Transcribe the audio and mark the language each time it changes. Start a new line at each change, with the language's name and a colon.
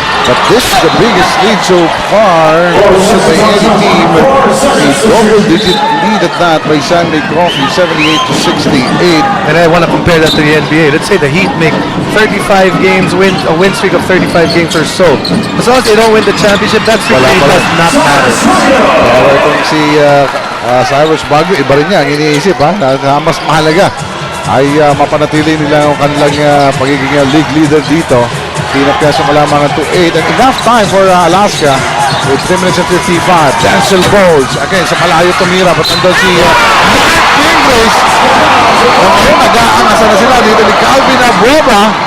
English: But this is the biggest lead so far by any team. A double-digit lead at that by San Mig Coffee, 78-68. And I want to compare that to the NBA. Let's say the Heat make 35 games, a win streak of 35 games or so. As long as they don't win the championship, that streak really does not matter.
Filipino: Pero itong si Cyrus Baguio, iba rin niya ang iniisip ha, na mas mahalaga ay mapanatili nila ang kanilang pagiging league leader dito.
English: Pinapyaso ka lamang ng 2-8 and enough time for Alaska with 3 minutes and 55.
Filipino: Denzel Bowles again sa malayo tumira but nandun si Ingles. Ngayon nag-aangasa na sila dito ni Calvin Abueva.